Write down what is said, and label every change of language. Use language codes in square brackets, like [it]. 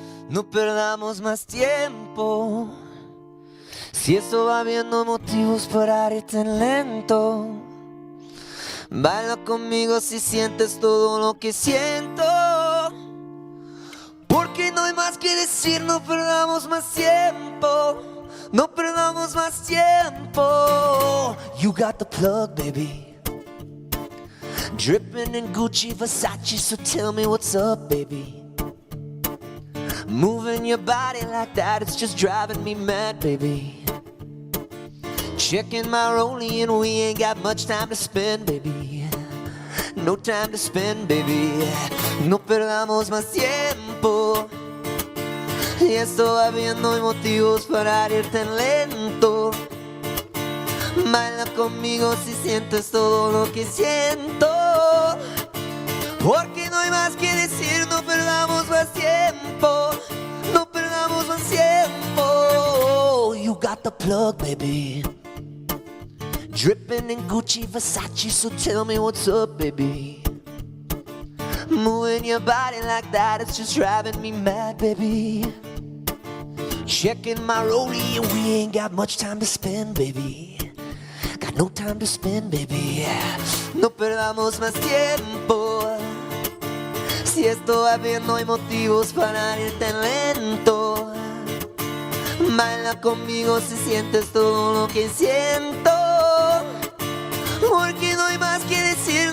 [es] No perdamos más tiempo, si esto va viendo motivos para ir tan lento. Baila conmigo si sientes todo lo que siento, porque no hay más que decir. No perdamos más tiempo, no perdamos más tiempo. [en] You got the plug, baby, dripping in Gucci, Versace, so tell me what's up, baby. Moving your body like that, it's just driving me mad, baby. Checking my rollie and we ain't got much time to spend, baby. No time to spend, baby. [es] No perdamos más tiempo, y esto va viendo hay motivos para ir tan lento. Baila conmigo si sientes todo lo que siento, porque no hay más que decir. No perdamos más tiempo, no perdamos más tiempo. [en] You got the plug, baby, dripping in Gucci, Versace, so tell me what's up, baby. Moving your body like that, it's just driving me mad, baby. Checking my rollie and we ain't got much time to spend, baby. Got no time to spend, baby. [es] No perdamos más tiempo, si esto va bien no hay motivos para ir tan lento. Baila conmigo si sientes todo lo que siento, porque no hay más que decir.